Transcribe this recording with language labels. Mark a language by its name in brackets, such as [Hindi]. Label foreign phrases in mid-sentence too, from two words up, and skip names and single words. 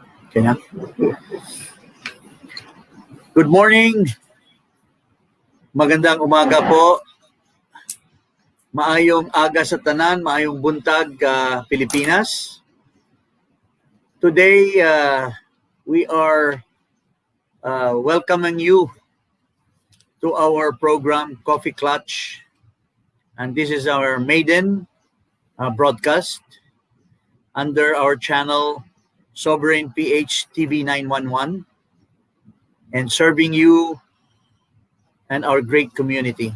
[English] Okay na? Good morning. [Filipino] Magandang umaga po. [Hiligaynon] Maayong aga sa tanan, [Cebuano] maayong buntag, [Hiligaynon] Pilipinas. [English] Today, we are welcoming you to our program, Coffee Clutch. And this is our maiden broadcast under our channel, Sovereign PH TV 911, and serving you and our great community.